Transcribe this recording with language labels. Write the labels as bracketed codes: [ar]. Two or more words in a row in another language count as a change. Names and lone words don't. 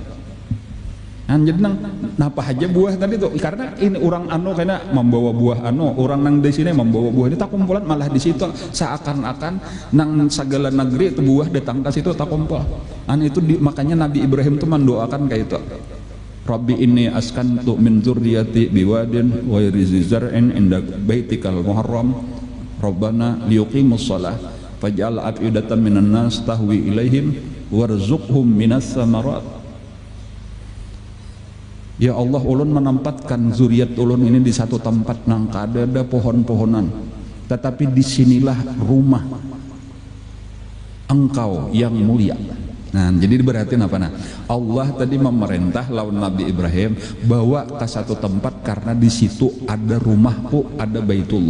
[bjn] Jadi nang napa aja buah tadi tuh karena ini orang karena membawa buah orang nang di sini membawa buah ini tak kumpulan malah di situ seakan-akan nang segala negeri itu buah datang ke situ tak kumpul. Makanya Nabi Ibrahim tuh mendoakan kayak itu. [ar] ربي إني أسكنت من ذريتي بواد غير ذي زرع عند بيتك المحرم ربنا ليقيموا الصلاة فاجعل أفئدة من الناس تهوي إليهم وارزقهم من الثمرات. [bjn] Ya Allah, ulun menempatkan zuriat ulun ini di satu tempat nang kadada pohon-pohonan, tetapi disinilah rumah Engkau yang mulia. Nah, jadi berarti apa? Nah, Allah tadi memerintah lawan Nabi Ibrahim bawa ke satu tempat karena di situ ada rumahku, ada Baitullah.